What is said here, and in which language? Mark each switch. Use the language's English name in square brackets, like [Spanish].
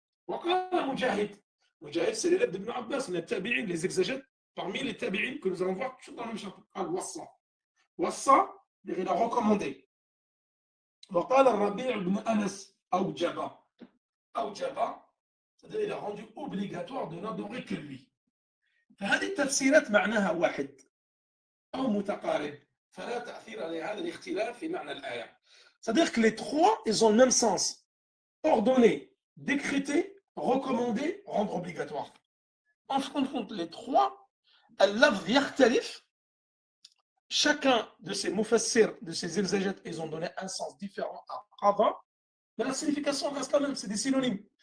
[Arabic] Waqala [French] Mujahid. Mujahid, c'est l'élève d'Ibn Abbas, les tabi'in, les exégètes, parmi les tabi'in que nous allons voir toujours dans le même chapitre. Al-Wassa. Wassa, il a recommandé. [Arabic] وقال الربيع بن أنس أوجب [French] c'est-à-dire il a rendu obligatoire de n'adorer que lui. [Arabic] فهذه التفسيرات معناها واحد أو متقارب فلا تأثير لهذا الاختلاف في معنى الآية. [French] C'est-à-dire que les trois, ils ont le même sens. Ordonner, décréter, recommander, rendre obligatoire. En fin de compte, les trois, [Arabic] اللفظ يختلف. [French] Chacun de ces mufassirs, de ces exégètes, ils ont donné un sens différent à qada, mais la signification reste la même, c'est des synonymes.